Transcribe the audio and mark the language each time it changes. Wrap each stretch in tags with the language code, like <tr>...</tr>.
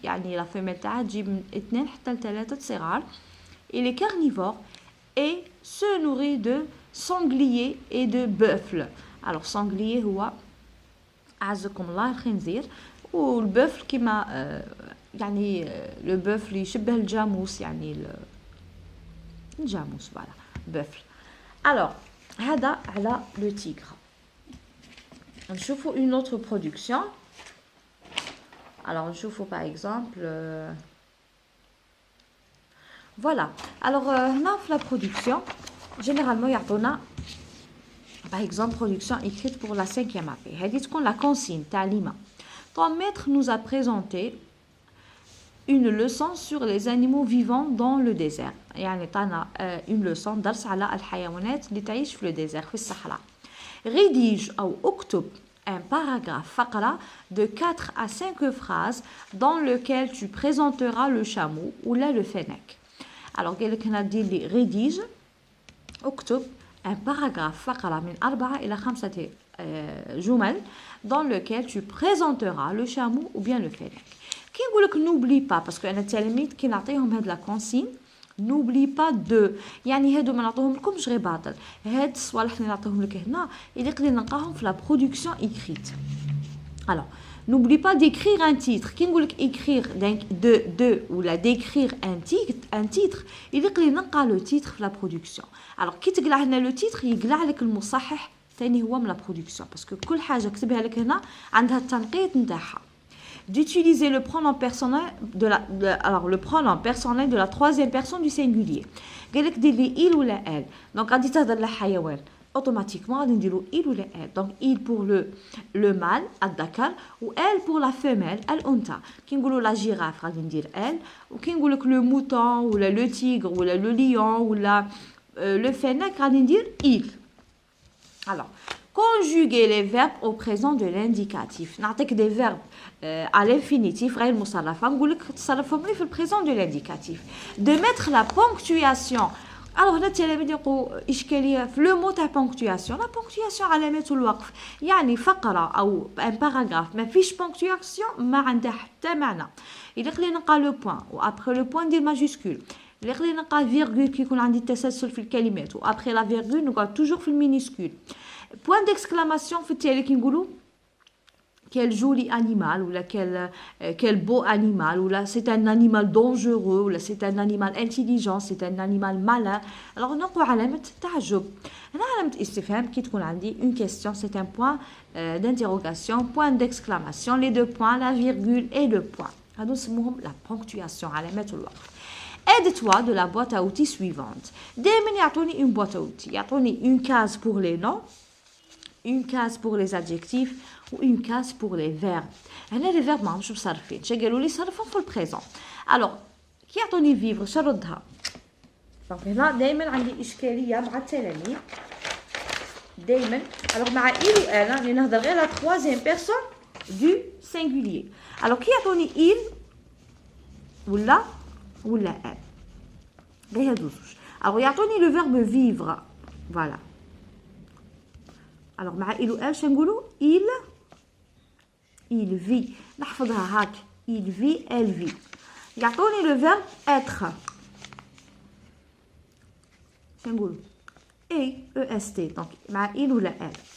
<ar>يعني</ar> <fr>la femelle</fr> <ar>تاعها تجيب من 2 حتى ل 3 صغار.</ar> <fr>Il est carnivore et se nourrit de sangliers et de buffles.</fr> <ar>Alors, sanglier هو أعزكم الله الخنزير والبوفل كما يعني</ar> <fr>le buffle</fr> <ar>يشبه الجاموس يعني الجاموس voilà buffle.</ar> <fr>Alors</fr> <ar>هذا على</ar> <fr>le tigre.</fr> <ar>نشوفوا</ar> <fr>une autre production. Alors</fr> <ar>نشوفوا</ar> <fr>par exemple voilà. Alors</fr> <ar>هنا في</ar> <fr>la production généralement</fr> <ar>يعطونا</ar> <fr>par exemple production écrite pour la 5e AP.</fr> <ar>هذه تكون la consigne تاع ليما.</ar> <fr>Ton maître nous a présenté une leçon sur les animaux vivants dans le désert.</fr> <ar>يعني طانا</ar> <fr>une leçon</fr> <ar>درس على الحيوانات اللي تعيش في الديزير في الصحراء.</ar> <fr>Rédige</fr> <ar>أو اكتب</ar> <fr>un paragraphe فقرة de 4 à 5 phrases dans lequel tu présenteras le chameau ou là le fennec. Alors</fr> <ar>قال لك هنا دير لي</ar> <fr>rédige اكتب un paragraphe فقرة</fr> <ar>من 4 إلى 5 جمل</ar> <fr>dans lequel tu présenteras le chameau ou bien le fennec.</fr> <ar>كي نقول لك</ar> <fr>n'oublie pas parce que</fr> <ar>انا التلاميذ كي نعطيهم هاد لا كونسين</ar> <fr>n'oublie pas de</fr> <ar>يعني هادو ما نعطيهم لكمش غير باطل هاد الصوالح اللي نعطيهم لك هنا يقدر نلقاهم في لا برودكسيون écrite.</ar> <fr>Alors n'oublie pas d'écrire un titre.</fr> <ar>كي نقول لك</ar> <fr>écrire de ولا d'écrire un titre</fr> <ar>يقدر نلقى لو تيتر في لا برودكسيون. alors كي تقلع هنا لو تيتر يقلع لك المصحح ثاني هو من لا برودكسيون باسكو كل حاجه كتبها لك هنا عندها التنقيط نتاعها.</ar> <fr>D'utiliser le pronom personnel alors le pronom personnel de la 3e personne du singulier.</fr> <ar>قال لك دير لي</ar> <fr>il ولا elle.</fr> <ar>donc غادي تهضر لحيوان automatiquement</ar> <fr>غادي نديرو il ولا elle. donc il pour le mâle</fr> <ar>الذكر</ar> <fr>و elle pour la femelle</fr> <ar>الانثى. كي نقولوا لا جيراف غادي ندير elle وكي نقول لك</ar> <fr>le mouton ولا le tigre ولا le lion ولا le fennec</fr> <ar>غادي ندير il.</ar> <fr>alors conjuguer les verbes au présent de l'indicatif.</fr> <ar>نعطيك</ar> <fr>des verbes à l'infinitif</fr> <ar>غير مصرفة نقول لك تصرفهم لي في البريزون دو لانديكاتيف.</ar> <fr>de mettre la ponctuation.</fr> <ar>alors هنا التلاميذ يلقوا إشكالية في لو مو تاع ponctuation.</ar> <fr>la ponctuation</fr> <ar>علامة الوقف يعني فقرة أو</ar> <fr>un paragraphe</fr> <ar>ما فيش ponctuation ما عندها حتى معنى. يليق لي نلقى لو بوان وابخي لو بوان ندير ماجيسكول. يليق لي نلقى فيرغول كي يكون عندي تسلسل في الكلمات وابخي لا فيرغول نقعد توجور في المينيسكول.</ar> <fr>point d'exclamation</fr> <ar>في التالي كي نقولوا</ar> <fr>quel joli animal ou quel beau animal ou là c'est un animal dangereux ou là c'est un animal intelligent c'est un animal malin.</fr> <ar>alors نلقوا علامة تعجب. هنا علامة استفهام كي تكون عندي</ar> <fr>une question c'est un point d'interrogation point d'exclamation les 2 points la virgule et le point</fr> <ar>هادو نسموهم</ar> <fr>la ponctuation</fr> <ar>علامات الوقف.</ar> <fr>aide-toi de la boîte à outils suivante.</fr> <ar>دائما يعطوني</ar> <fr>une boîte à outils</fr> <ar>يعطوني</ar> <fr>une case pour les noms une case pour les adjectifs ou une case pour les verbes.</fr> <ar>هنا</ar> <fr>les verbes</fr> <ar>ما عمش مصرفين شا قالوا لي صرفهم في البريزون. alors كي يعطوني vivre شردها. دونك هنا دائما عندي اشكاليه مع التلاميذ دائما.</ar> <fr>alors</fr> <ar>مع</ar> <fr>il ou elle</fr> <ar>راني نهضر غير</ar> <fr>la troisième personne du singulier.</fr> <ar>alors كي يعطوني</ar> <fr>il ولا elle</fr> <ar>غير هادو زوج.</ar> <fr>alors يعطوني le verbe vivre voilà. alors</fr> <ar>مع</ar> <fr>il ou elle</fr> <ar>شنقولوا</ar> <fr>il vit</fr> <ar>نحفظها هاك</ar> <fr>il vit elle vit.</fr> <ar>يعطوني</ar> <fr>le verbe être</fr> <ar>شنقولوا</ar> <fr>est donc</fr> <ar>مع</ar> <fr>il ou elle.</fr>